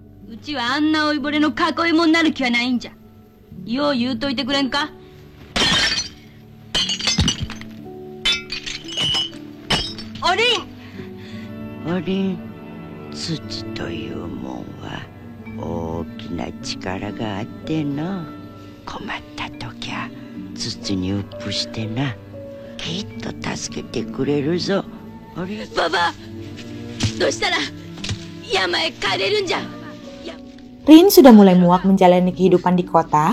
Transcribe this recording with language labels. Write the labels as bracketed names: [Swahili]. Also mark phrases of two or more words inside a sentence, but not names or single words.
[Japanese] よう言うといてくれんか。おりん。おりん、土というもんは大きな力があってな。困った時は土にうっぷしてな。きっと助けてくれるぞ。おりん。ババ、どうしたら山へ帰れるんじゃ。 [Indonesian] Rin sudah mulai muak menjalani kehidupan di kota.